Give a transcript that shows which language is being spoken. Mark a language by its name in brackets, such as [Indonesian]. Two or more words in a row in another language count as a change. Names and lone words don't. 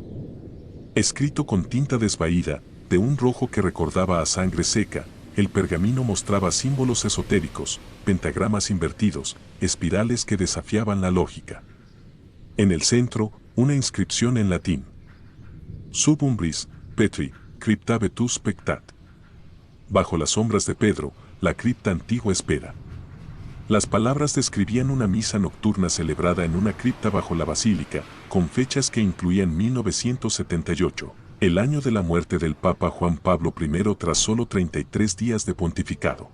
[Spanish] Escrito con tinta desvaída, de un rojo que recordaba a sangre seca, el pergamino mostraba símbolos esotéricos, pentagramas invertidos, espirales que desafiaban la lógica. En el centro, una inscripción en latín. [Latin] Sub umbris, Petri, crypta vetus pectat. [Spanish] Bajo las sombras de Pedro, la cripta antigua espera. Las palabras describían una misa nocturna celebrada en una cripta bajo la basílica, con fechas que incluían 1978. El año de la muerte del Papa Juan Pablo I tras solo 33 días de pontificado.